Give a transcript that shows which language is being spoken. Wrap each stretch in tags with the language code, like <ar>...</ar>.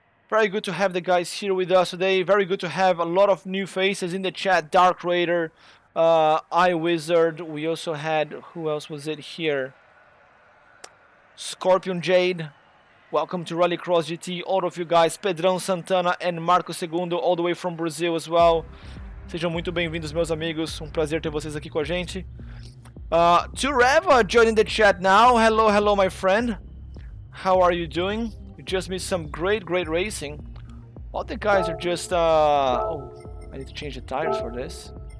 <en>Very good to have the guys here with us today. Very good to have a lot of new faces in the chat. Dark Raider, iWizard. We also had, who else was it here? Scorpion Jade. Welcome to Rallycross GT, all of you guys. Pedrão Santana and Marco Segundo, all the way from Brazil as well.</en> <pt>Sejam muito bem-vindos, meus amigos. Prazer ter vocês aqui com a gente.</pt> <en>To Reva joining the chat now. Hello, hello, my friend. How are you doing? You just missed some great racing. All the guys are just... oh, I need to change the tires for this.</en>